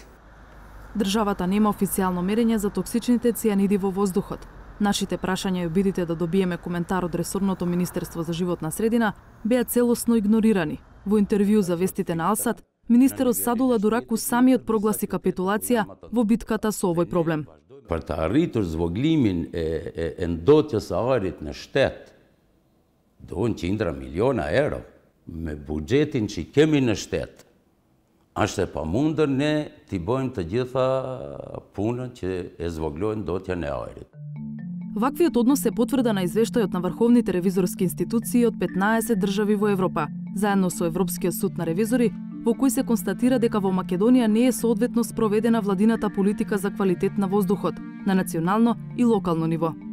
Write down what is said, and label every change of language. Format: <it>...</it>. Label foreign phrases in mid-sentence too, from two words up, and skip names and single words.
<mk>Државата нема официјално мерење за токсичните цијаниди во воздухот. Нашите прашања и обидите да добиеме коментар од ресорното Министерство за животна средина беа целосно игнорирани. Во интервју за вестите на Алсат, министерот Садула Дураку самиот прогласи капитулација во битката со овој проблем.</mk> <sq>Për të arritur zvogëlimin e ndotjes së ajrit në shtet, duhen qindra miliona euro. Me buxhetin që kemi në shtet, është e pamundër ne t'i bëjmë të gjitha punën që e zvoglojnë ndotjen e ajrit.</sq> <mk>Ваквиот однос се потврда на извештајот на врховните ревизорски институции од 15 држави во Европа, заедно со Европскиот суд на ревизори, во кој се констатира дека во Македонија не е соодветно спроведена владината политика за квалитет на воздухот на национално и локално ниво.</mk>